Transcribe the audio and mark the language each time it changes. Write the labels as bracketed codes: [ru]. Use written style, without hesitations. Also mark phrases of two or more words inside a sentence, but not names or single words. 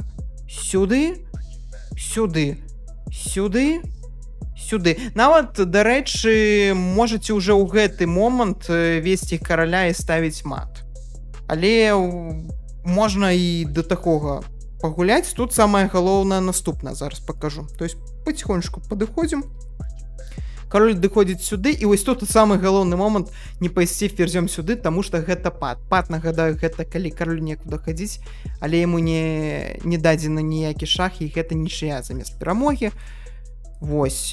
[be] Сюды, сюды. Сюды, сюды. Нават, дарэчы, можаце ўжо ў гэты момант весці караля і ставіць мат. Але можна і да такога пагуляць. Тут самае галоўнае наступнае, зараз пакажу. [ru] То есть [be] потихонечку падыходзім. Кароль адыходзіць сюды, і вось тут самы галоўны момант не пайсці ферзём сюды, таму што гэта пад. Пад, нагадаю, гэта калі кароль некуды хадзіць, але яму не дадзены ніякі шах, і гэта нічыя замест перамогі. Вось.